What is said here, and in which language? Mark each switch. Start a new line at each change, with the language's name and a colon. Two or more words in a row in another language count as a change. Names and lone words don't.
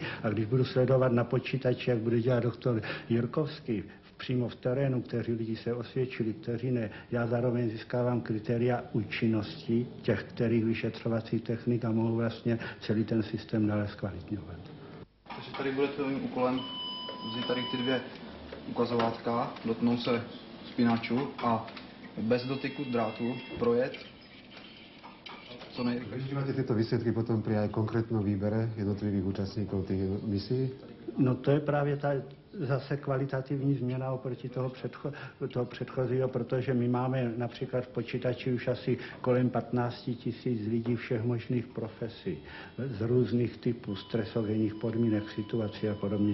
Czech: A když budu sledovat na počítači, jak bude dělat doktor Jirkovský, přímo v terénu, kteří lidi se osvědčili, kteří ne, já zároveň získávám kritéria účinnosti těch, kterých vyšetřovacích technik a mohu vlastně celý ten systém dále zkvalitňovat. Takže tady bude tvým úkolem vzít tady ty dvě ukazovátka, dotknout se spínačů a bez dotyku drátu projet co nejrychlejší.
Slovak: Využívate tieto výsledky potom pri aj konkrétnom výbere jednotlivých účastníkov tých misií?
Czech: No to je právě ta zase kvalitativní změna oproti toho předchozího, protože my máme například v počítači už asi kolem 15 000 lidí všech možných profesí, z různých typů, stresogenních podmínek, situací a podobně.